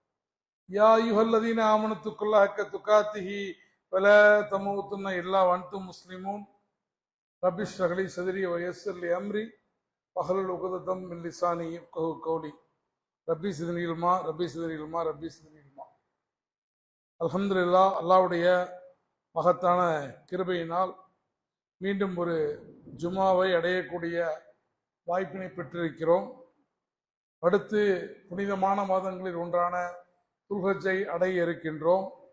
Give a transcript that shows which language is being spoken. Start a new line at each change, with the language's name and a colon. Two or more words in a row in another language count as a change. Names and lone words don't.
Arabic: يا ايها الذين امنوا اتقوا الله حق تقاته ولا تموتن الا وانتم مسلمون رب اشرح لي صدري ويسر لي امري واحلل عقدة من لساني يفقهوا قولي ربي زدني علما ربي زدني علما ربي زدني علما.
Tamil: அல்ஹம்துலில்லாஹ், அல்லாஹ்வுடைய மகத்தான கிருபையினால் மீண்டும் ஒரு ஜுமாவை அடையக்கூடிய வாய்ப்பினை பெற்றிருக்கிறோம். அடுத்து புனிதமான மாதங்களில் ஒன்றான துல்ஹஜ்ஜை அடைய இருக்கின்றோம்.